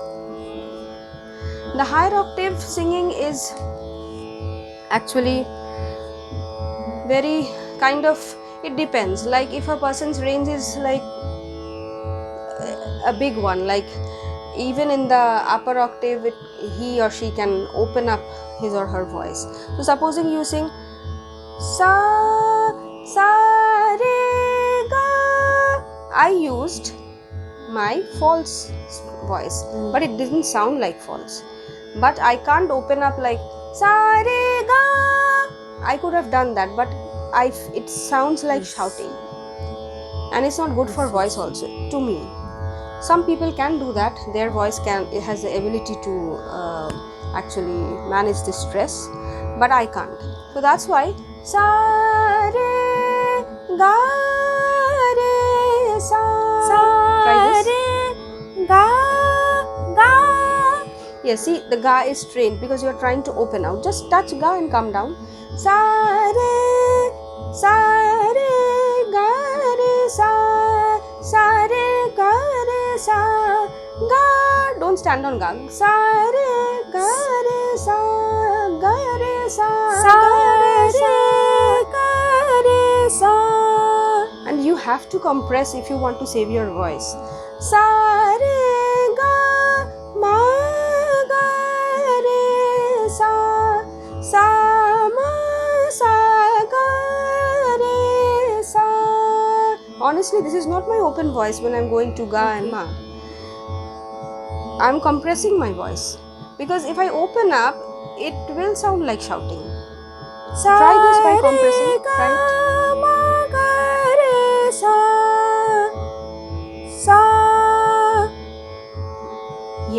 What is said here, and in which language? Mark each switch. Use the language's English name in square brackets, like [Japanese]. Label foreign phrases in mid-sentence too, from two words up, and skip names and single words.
[English] The higher octave singing is actually very kind of, it depends. Like if a person's range is like a big one, like even in the upper octave he or she can open up his or her voice. So supposing you sing sa re ga, I used my false voice, but it didn't sound like false. But I can't open up like sa re ga. I could have done that, but it sounds like shouting, and it's not good for voice also, to me. Some people can do that, their voice has the ability to actually manage the stress, but I can't. So that's why sa re ga re sa. Try this. Ga ga. Yes, see, the ga is strained because you are trying to open out. Just touch ga and come down. Sa re ga re sa re ga re sa ga. Don't stand on ga. Sa re ga re sa ga re sa ga re sa. And you have to compress if you want to save your voice. Sa re ga ma ga re sa ma sa ga re sa. Honestly, this is not my open voice when I'm going to ga and ma. I'm compressing my voice, because if I open up, it will sound like shouting. Try this by compressing. Try it.